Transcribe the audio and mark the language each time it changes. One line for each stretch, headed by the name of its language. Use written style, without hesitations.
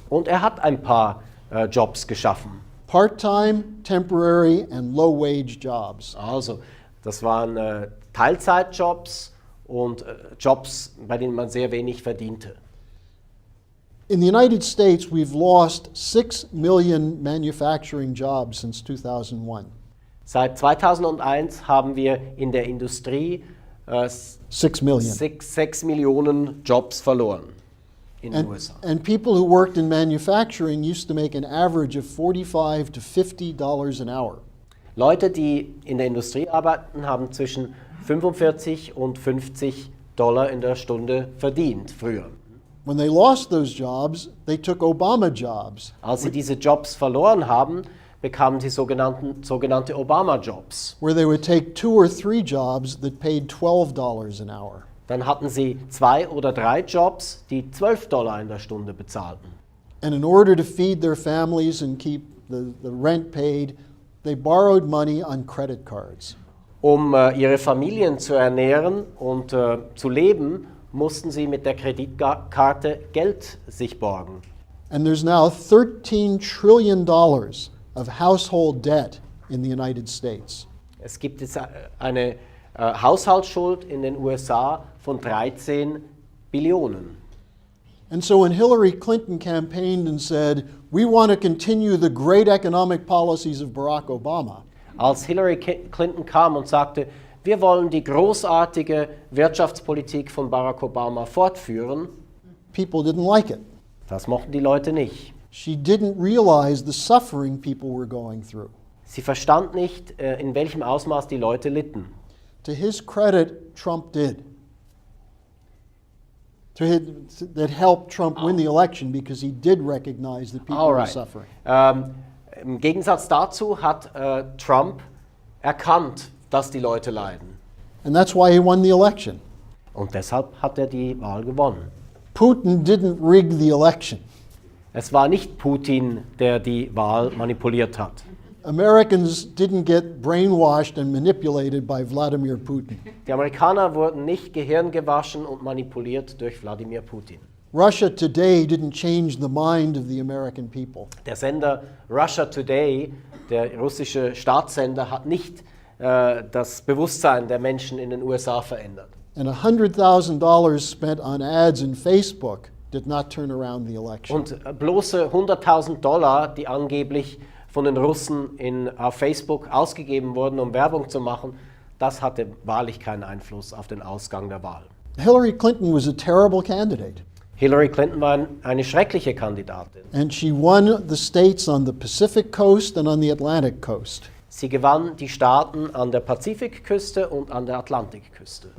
German: Und er hat ein paar Jobs geschaffen.
English: Part-time, temporary, and low-wage jobs.
German: Also, das waren Teilzeitjobs und Jobs, bei denen man sehr wenig verdiente.
English: In the United States, we've lost 6 million manufacturing jobs since 2001.
German: Seit 2001 haben wir in der Industrie
English: 6 million.
German: 6 Millionen Jobs verloren in den USA.
English: And people who worked in manufacturing used to make an average of $45 to $50 an hour.
German: Leute, die in der Industrie arbeiten, haben zwischen 45 und $50 in der Stunde verdient früher.
English: When they lost those jobs, they took Obama jobs.
German: Als sie diese Jobs verloren haben, bekamen sie sogenannte Obama-Jobs.
English: Where they would take 2 or 3 jobs that paid $12 an hour.
German: Dann hatten sie 2 oder 3 Jobs, die $12 in der Stunde bezahlten.
English: And in order to feed their families and keep the rent paid, they borrowed money on credit cards.
German: Um ihre Familien zu ernähren und zu leben, mussten sie mit der Kreditkarte Geld sich borgen.
English: And there's now $13 trillion of household debt in the United States.
German: Es gibt jetzt eine Haushaltsschuld in den USA von 13 Billionen.
English: And so when Hillary Clinton campaigned and said, we want to continue the great economic policies of Barack Obama,
German: Als Hillary Clinton kam und sagte, wir wollen die großartige Wirtschaftspolitik von Barack Obama fortführen,
English: people didn't like it.
German: das mochten die Leute nicht.
English: She didn't realize the suffering people were going through.
German: Sie verstand nicht, in welchem Ausmaß die Leute litten.
English: To his credit, Trump did. That helped Trump win the election because he did recognize that people were suffering.
German: Im Gegensatz dazu hat Trump erkannt, dass die Leute leiden.
English: And that's why he won the election.
German: Und deshalb hat er die Wahl gewonnen.
English: Putin didn't rig the election.
German: Es war nicht Putin, der die Wahl manipuliert hat.
English: Americans didn't get brainwashed and manipulated by Vladimir Putin.
German: Die Amerikaner wurden nicht gehirngewaschen und manipuliert durch Wladimir Putin.
English: Russia Today didn't change the mind of the American people.
German: Der Sender Russia Today, der russische Staatssender, hat nicht das Bewusstsein der Menschen in den USA verändert.
English: And $100,000 spent on ads in Facebook did not turn around the election.
German: Und bloße $100.000, die angeblich von den Russen auf Facebook ausgegeben wurden, um Werbung zu machen, das hatte wahrlich keinen Einfluss auf den Ausgang der Wahl.
English: Hillary Clinton was a terrible candidate.
German: Hillary Clinton war eine schreckliche Kandidatin.
English: And she won the states on the Pacific coast and on the Atlantic coast.
German: Sie gewann die Staaten an der Pazifikküste und an der Atlantikküste.